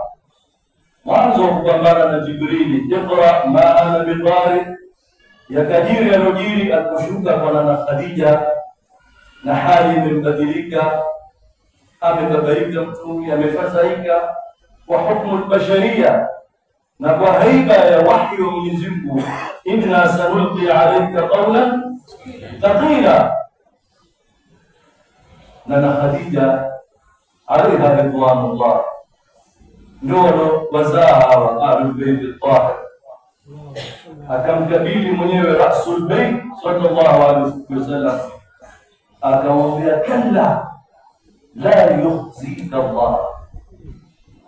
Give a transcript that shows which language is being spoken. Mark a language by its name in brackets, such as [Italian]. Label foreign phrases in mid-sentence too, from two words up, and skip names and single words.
[Swahili] mwanzo wa kupambana na Jibrili, [Arabic] اقرأ ما أنا بقارئ, [Swahili] yakajiri alojiri aliposhuka kwa nana Khadija na hali imebadilika, amebabaika Mtume, amefadhaika kwa hukumu albasharia na kwa haiba ya wahyi wa Mwenyezi Mungu, [Arabic] إنا سنلقي عليك قولا ثقيلا. [Swahili] Na Khadija [Arabic] عليها رضوان الله [Swahili] ndio wazaa hawa [Arabic] أهل البيت الطاهر, [Swahili] akamkabili mwenyewe Rasul Bayt [Arabic] صلى الله عليه وسلم, [Swahili] akamwambia [Arabic] كلا لا يخزيك الله,